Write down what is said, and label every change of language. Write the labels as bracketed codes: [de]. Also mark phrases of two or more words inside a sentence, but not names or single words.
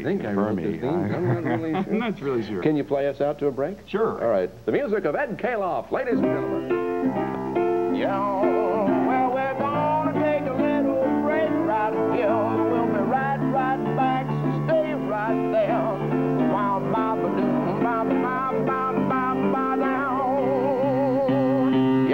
[en] I think I wrote the theme. I'm not really sure. I'm not really sure. Can you play us out to a break? Sure. All right. The music of Ed Kaloff, ladies and gentlemen. Yeah. Well, we're gonna take a little break right here. We'll be right back, so stay right there. Wow, ba ba doo, ba ba ba ba ba down.